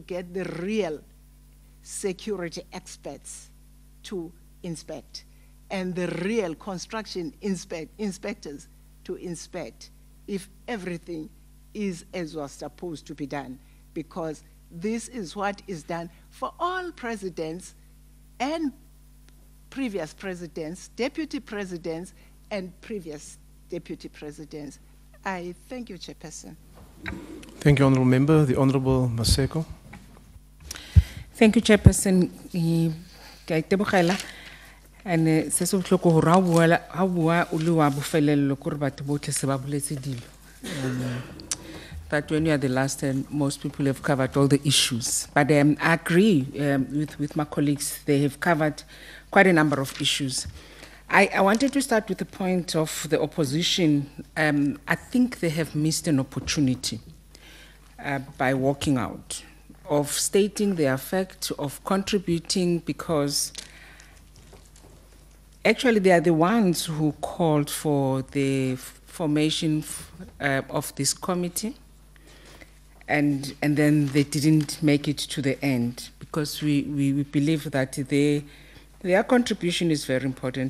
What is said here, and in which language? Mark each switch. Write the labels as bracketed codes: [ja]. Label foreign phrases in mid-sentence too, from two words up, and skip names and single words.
[en] get the real security experts to inspect and the real construction inspectors to inspect if everything is as was supposed to be done, because this is what is done for all presidents and previous presidents, deputy presidents, and previous deputy presidents. I thank you, Chairperson. Thank you, Honourable Member. The Honourable Maseko. Thank you, Chairperson. [tn] And se se botlhoko gore ha bua o le wa bofelelo gore batho botlhe se ba boletse dilo. [en] But when you are the last, and most people have covered all the issues. But I agree with my colleagues. They have covered quite a number of issues. I wanted to start with the point of the opposition. I think they have missed an opportunity by walking out, of stating the effect, of contributing, because actually they are the ones who called for the formation of this committee, and then they didn't make it to the end, because we believe that their contribution is very important.